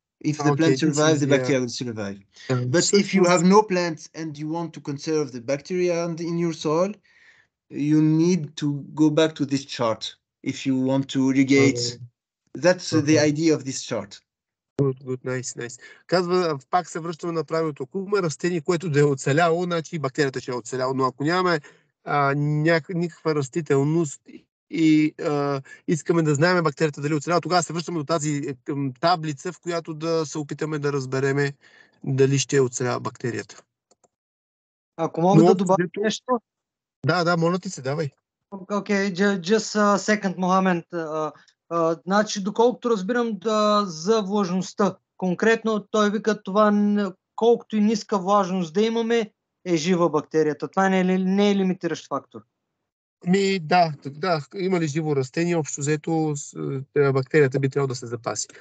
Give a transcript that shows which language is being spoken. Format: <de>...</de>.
<en>If the plant survives, the bacteria will survive. But if you have no plants and you want to conserve the bacteria in your soil, you need to go back to this chart if you want to irrigate. That's the idea of this chart. Good, nice.</en> <bg>Казва, пак се връщаме на правилото. Ако има растение, което да е оцеляло, значи бактерията ще е оцеляло. Но ако нямаме никаква растителност и искаме да знаем бактерията дали оцелява, тогава се връщаме до тази таблица, в която да се опитаме да разбереме дали ще оцелява бактерията. Ако мога да добавя нещо? Да, моля ти се, давай.</bg> <en>Okay, just a second, Мохамед.</en> <bg>Значи, доколкото разбирам за влажността, конкретно той вика това, колкото и ниска влажност да имаме, е жива бактерията. Това не е лимитиращ фактор. Да, има ли живо растение, общо взето бактерията би трябвало да се запаси.</bg>